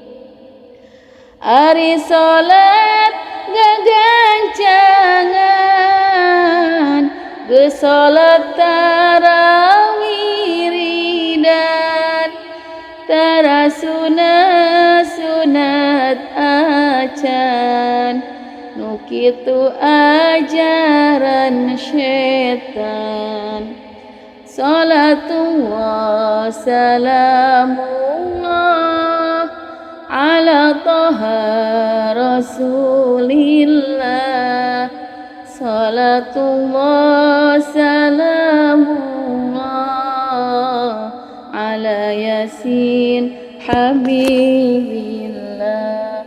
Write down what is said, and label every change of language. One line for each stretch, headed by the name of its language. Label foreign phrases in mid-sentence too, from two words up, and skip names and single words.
Sundanese: Ari salat gagancangan, geus salat tarawih ridan, tara sunat acan, nu kitu ajaran syaitan.
Arabic: صلاة الله سلام الله على طه رسول الله. صلاة الله سلام الله على يس حبيب الله.